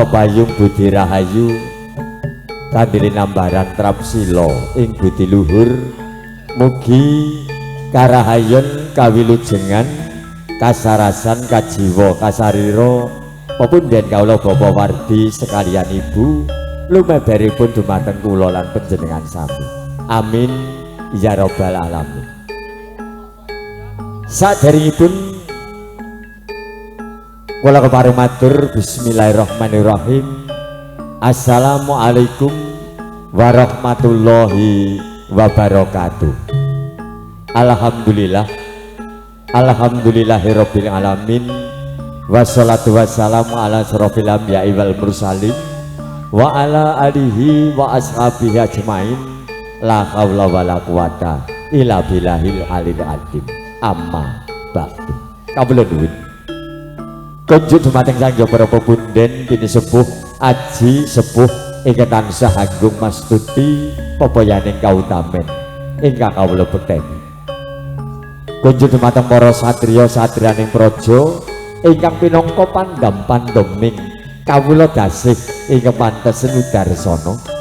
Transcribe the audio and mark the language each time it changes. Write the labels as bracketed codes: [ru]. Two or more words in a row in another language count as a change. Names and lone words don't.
[jv] payung budi rahayu kanthi nambaran trapsila ing budi luhur mugi karahayon kawilujengan kasarasan kajiwa kasarira pepundhen kawula Bapak Wardi sekalian Ibu lumeberipun dumateng kula lan panjenengan sami. [ar] آمين يا رب العالمين. [jv] Saderengipun kula kepareng matur bismillahirrahmanirrahim. [ar] السلام عليكم ورحمة الله وبركاته. الحمد لله، الحمد لله رب العالمين. والصلاة والسلام على أشرف الأنبياء والمرسلين وعلى آله وأصحابه أجمعين. لا حول ولا قوة إلا بالله العلي العظيم. أما بعد. [jv] Kawula nuwun kunjuk dumateng sang para pepunden kini sepuh aji sepuh ingkang tansah agung mastuti pepoyaning kautamen ingkang kawula bekteni. Kunjuk dumateng para satriya satriyaning praja ingkang pinangka pandham-pandheming kawula dasih ingkang pantes nudarsana.